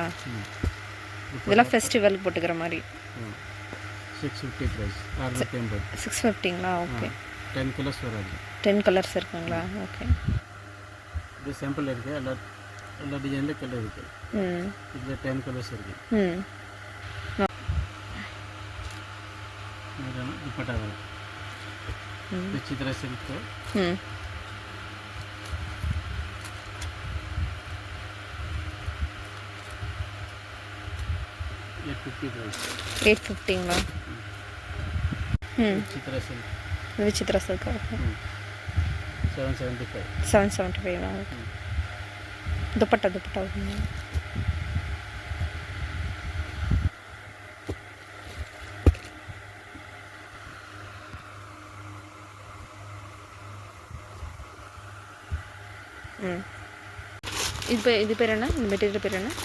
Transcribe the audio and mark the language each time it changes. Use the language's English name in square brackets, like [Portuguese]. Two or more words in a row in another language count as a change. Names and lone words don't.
[Tamil] இதெல்லாம் ஃபெஸ்டிவலுக்கு போட்டுக்கிற மாதிரி. 650 ப்ரைஸ். 650ங்களா? ஓகே. 10 கலர்ஸ் வரும். 10 கலர்ஸ் இருக்குங்களா? ஓகே. இது சாம்பிள் இருக்குது. எல்லா டிசைனில் கலர் இருக்குது. இதில் 10 கலர்ஸ் இருக்குது. [Hindi] दुपट्टा वाला विचित्र सिल्क 850 प्राइस. [Tamil] 850ங்களா? விசித்ர சில்க் 775. துப்பட்டா இது பேர் என்ன? இந்த மெட்டீரியல் பேர் என்ன?